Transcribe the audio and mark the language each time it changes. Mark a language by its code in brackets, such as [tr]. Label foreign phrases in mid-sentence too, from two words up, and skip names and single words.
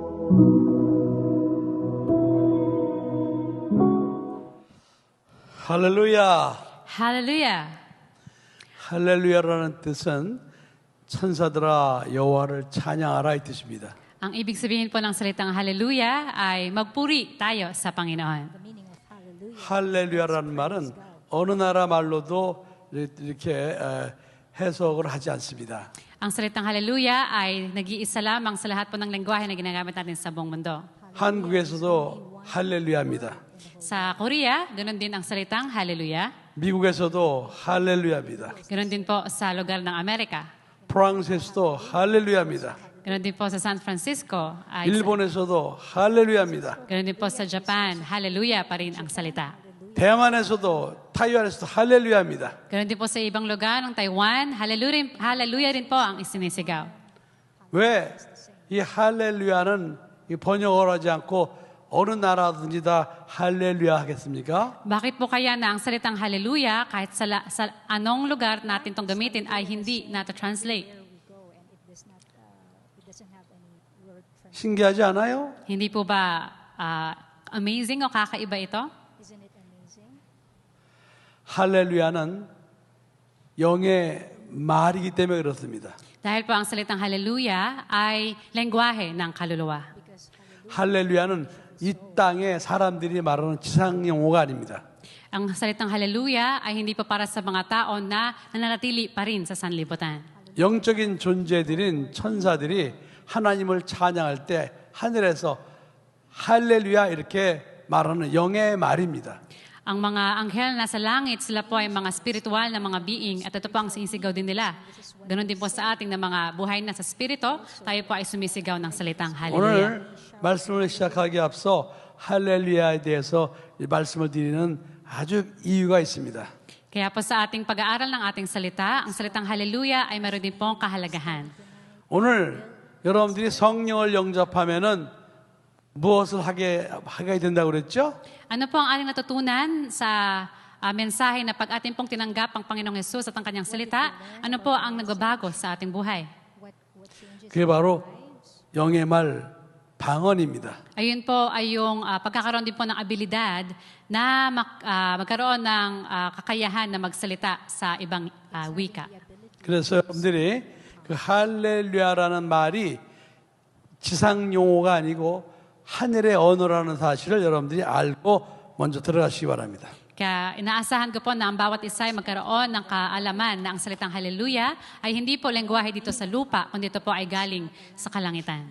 [ko] 할렐루야. [tl] Hallelujah. [ko] 할렐루야라는 뜻은 천사들아 여호와를 찬양하라 이 뜻입니다. [tl] Ang ibig sabihin po ng salitang hallelujah ay magpuri tayo sa Panginoon. [ko] 할렐루야라는 말은 어느 나라 말로도 이렇게 해석을 하지 않습니다. [tl] Ang salitang hallelujah ay nag-iisa lamang sa lahat po ng lengguwahe na ginagamit natin sa buong mundo. [ko] 한국에서도 할렐루야입니다. [tl] Sa Korea, ganoon din ang salitang hallelujah. [ko] 미국에서도 할렐루야입니다. [tl] Ganoon din po sa lugar ng Amerika. [ko] 프랑스에서도 할렐루야입니다. [tl] Ganoon din po sa San Francisco. [ko] 일본에서도 할렐루야입니다. [tl] Ganoon din po sa Japan. Hallelujah pa rin ang salita. [ko] 대만에서도 타이완에서도 할렐루야입니다. [tl] Ganoon din po sa ibang lugar ng Taiwan. Hallelujah rin po ang isinisigaw. [ko] 왜 이 할렐루야는 번역을 하지 않고 어느 나라든지 다 할렐루야 하겠습니까? [tl] Bakit po kaya na ang salitang hallelujah kahit sa anong lugar natin itong gamitin ay hindi nata-translate? [ko] 신기하지 않아요? [tl] Hindi po ba amazing o kakaiba ito? [ko] 할렐루야는 영의 말이기 때문에 그렇습니다. [tl] Dahil po ang salitang hallelujah ay lengguwahe ng kaluluwa. [ko] 할렐루야는 이 땅에 사람들이 말하는 지상 용어가 아닙니다. [tl] Ang salitang hallelujah ay hindi pa para sa mga tao na nananatili pa rin sa sanlibutan. [ko] 영적인 존재들인 천사들이 하나님을 찬양할 때 하늘에서 할렐루야 이렇게 말하는 영의 말입니다. [tl] Ang mga anghel na sa langit, sila po ay mga spiritual na mga being at ito po ang sinisigaw din nila. Ganon din po sa ating na mga buhay na sa spirito, tayo po ay sumisigaw ng salitang hallelujah. [ko] 오늘 말씀을 시작하기 앞서 할렐루야에 대해서 이 말씀을 드리는 아주 이유가 있습니다. [tl] Kaya po sa ating pag-aaral ng ating salita, ang salitang hallelujah ay meron din pong kahalagahan. [ko] 오늘 여러분들이 성령을 영접하면은 무엇을 하게 된다고 그랬죠? [tl] Ano po ang ating natutunan sa mensahe na pag ating pong tinanggap ang Panginoong Hesus at ang kanyang salita, ano po ang nagbabago sa ating buhay? [ko] 그게 바로 영의 말 방언입니다. [tl] Ayun po ay yung pagkakaroon din po ng abilidad na magkaroon ng kakayahan na magsalita sa ibang wika. [ko] 그래서 여러분들이 그 할렐루야라는 말이 지상 용어가 아니고 하늘의 언어라는 사실을 여러분들이 알고 먼저 들어가시기 바랍니다. [tl] Kaya inaasahan ko po na ang bawat isa ay magkaroon ng kaalaman na ang salitang hallelujah ay hindi po lengguwahe dito sa lupa, kundi ito po ay galing sa kalangitan.